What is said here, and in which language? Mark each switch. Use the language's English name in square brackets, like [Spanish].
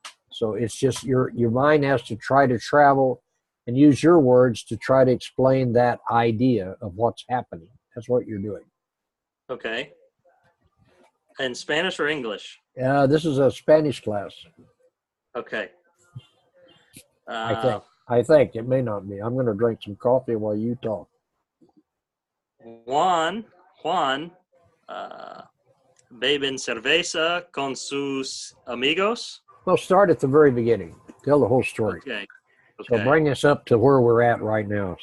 [English] So it's just your mind has to try to travel and use your words to try to explain that idea of what's happening. That's what you're doing. Okay. In Spanish or English? This is a Spanish class. Okay. I think it may not be. I'm going to drink some coffee while you talk. [Spanish] Juan, beben cerveza con sus amigos. [English] Well, start at the very beginning. Tell the whole story. Okay. So bring us up to where we're at right now.